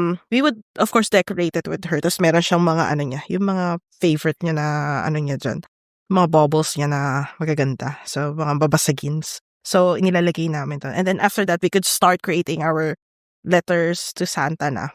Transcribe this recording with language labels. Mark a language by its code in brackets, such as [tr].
[en] We would, of course, decorate it with her. [tl] Tapos meron siyang mga ano niya, yung mga favorite niya na ano niya dyan. Mga baubles niya na magaganda. So, mga babasagins. So, inilalagay namin doon. [en] And then after that, we could start creating our letters to Santa na.